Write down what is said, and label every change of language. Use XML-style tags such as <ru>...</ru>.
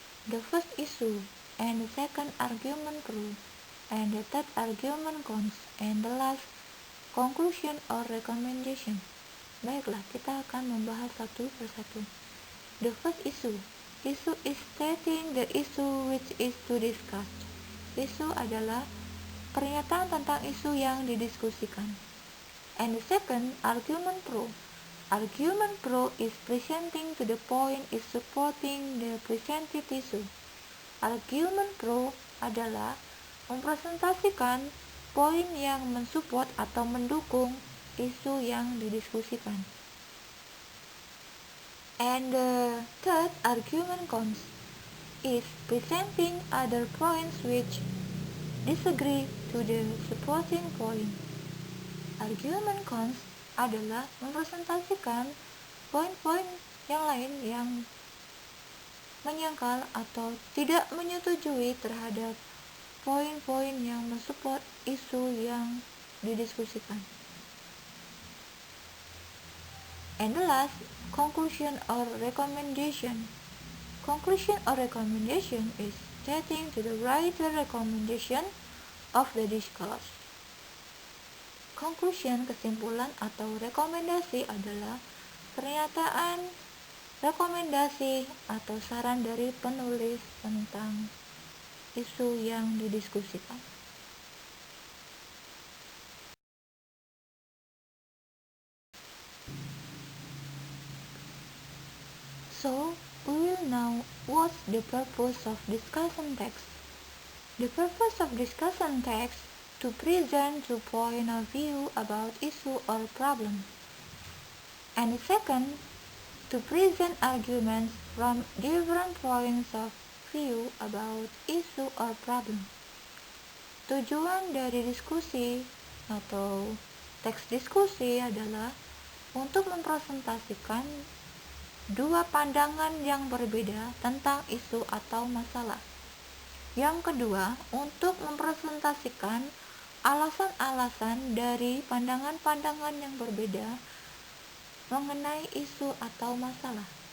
<en>The first issue, and the second argument pro, and the third argument cons, and the last conclusion or recommendation.</en> <id>Baiklah, kita akan membahas satu persatu.</id> <en>The first issue. Issue is stating the issue which is to discuss.</en> <id>Isu adalah pernyataan tentang isu yang didiskusikan.</id> <en>And the second, argument pro. Argument pro is presenting to the point is supporting the presented issue.</en> <id>Argument pro adalah mempresentasikan poin yang mensupport atau mendukung isu yang didiskusikan.</id> <en>And the third, argument cons, is presenting other points which disagree to the supporting point.</en> <id>Argument cons adalah mempresentasikan poin-poin yang lain yang menyangkal atau tidak menyetujui terhadap poin-poin yang mensupport isu yang didiskusikan.</id> <en>And the last, conclusion or recommendation. Conclusion or recommendation is stating to the writer recommendation of the discourse.</en> <id>Conclusion, kesimpulan atau rekomendasi adalah pernyataan, rekomendasi atau saran dari penulis tentang isu yang didiskusikan.</id> <en>So, we will know what's the purpose of discussion text. The purpose of discussion text to present two point of view about issue or problem. And second, to present arguments from different points of view about issue or problem.</en> <id>Tujuan dari diskusi atau teks diskusi adalah untuk mempresentasikan dua pandangan yang berbeda tentang isu atau masalah. Yang kedua, untuk mempresentasikan alasan-alasan dari pandangan-pandangan yang berbeda mengenai isu atau masalah.</id>